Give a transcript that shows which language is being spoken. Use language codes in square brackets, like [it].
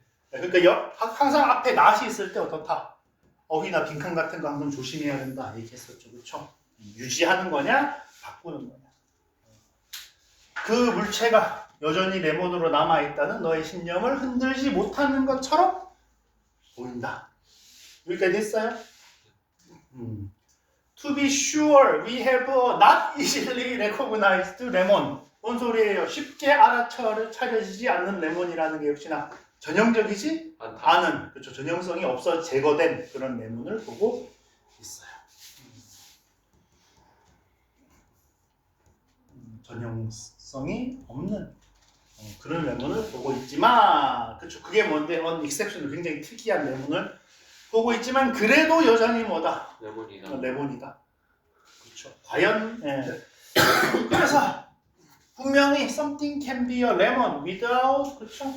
[ko] 그러니까 항상 앞에 not이 있을 때 어떻다? 어휘나 빈칸 같은 거 항상 조심해야 된다 얘기했었죠. 그렇죠. 유지하는 거냐, 바꾸는 거냐. 그 물체가 여전히 레몬으로 남아있다는 너의 신념을 흔들지 못하는 것처럼 보인다. 여기까지 됐어요? [en] To be sure, we have a not easily recognized lemon. [ko] 뭔 소리예요? 쉽게 알아차려지지 않는 레몬이라는 게 역시나 전형적이지 않은, 그렇죠. 전형성이 없어 제거된 그런 레몬을 보고 있어요. 전형성이 없는 그런 레몬을 보고 있지만, 그렇죠. 그게 뭔데? exception, 굉장히 특이한 레몬을 보고 있지만 그래도 여전히 뭐다? 레몬이다. 그렇죠. 과연 그래서 분명히 [en] something can be a lemon without, 그렇죠.